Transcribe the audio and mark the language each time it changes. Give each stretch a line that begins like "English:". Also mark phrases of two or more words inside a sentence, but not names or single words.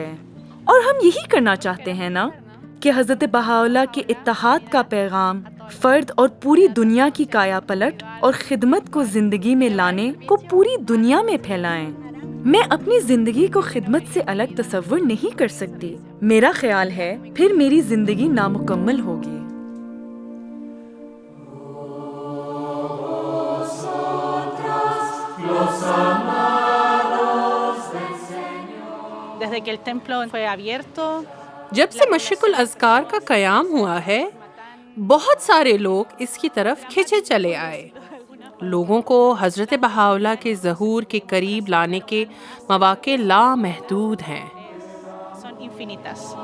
Urdu: اور ہم یہی کرنا چاہتے ہیں نا کہ حضرت بہاءاللہ کے اتحاد کا پیغام فرد اور پوری دنیا کی کایا پلٹ اور خدمت کو زندگی میں لانے کو پوری دنیا میں پھیلائیں۔ میں اپنی زندگی کو خدمت سے الگ تصور نہیں کر سکتی۔ میرا خیال ہے پھر میری زندگی نامکمل ہوگی۔
Spanish: Desde que el templo fue abierto,
Urdu: جب سے مشرق الاذکار کا قیام ہوا ہے بہت سارے لوگ اس کی طرف کھنچے چلے آئے۔ لوگوں کو حضرت بہاءاللہ کے ظہور کے قریب لانے کے مواقع لامحدود ہیں۔
Spanish: son infinitas.